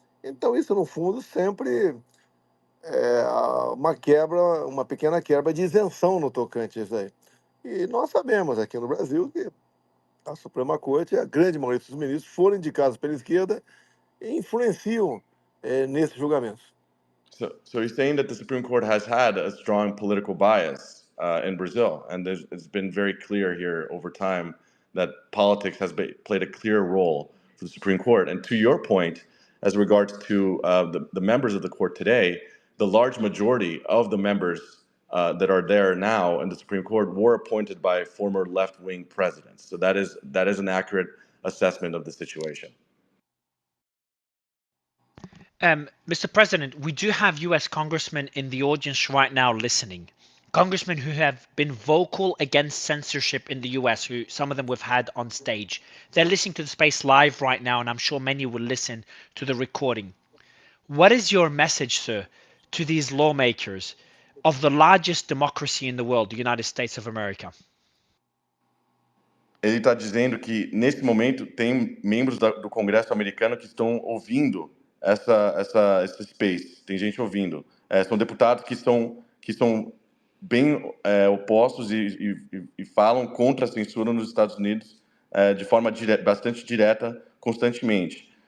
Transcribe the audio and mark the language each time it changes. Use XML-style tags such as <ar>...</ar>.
<pt>Então, isso, no fundo, sempre uma pequena quebra de isenção no tocante a isso aí. E nós sabemos aqui no Brasil que a Suprema Corte, a grande maioria dos ministros foram indicados pela esquerda e influenciam nesses julgamentos.</pt> <en>So he's saying that the Supreme Court has had a strong political bias in Brazil, and it's been very clear here over time that politics has played a clear role for the Supreme Court. And to your point, as regards to the members of the court today, the large majority of the members that are there now in the Supreme Court were appointed by former left-wing presidents. So that is an accurate assessment of the situation. Mr. President, we do have US congressmen in the audience right now listening. Congressmen who have been vocal against censorship in the US, who some of them we've had on stage. They're listening to the space live right now, and I'm sure many will listen to the recording. What is your message, sir, to these lawmakers of the largest democracy in the world, the United States of America?</en> <pt>Ele está dizendo que, nesse momento, tem membros do Congresso americano que estão ouvindo esse space. Tem gente ouvindo. São deputados que são bem opostos e falam contra a censura nos Estados Unidos de forma bastante direta, constantemente.</pt>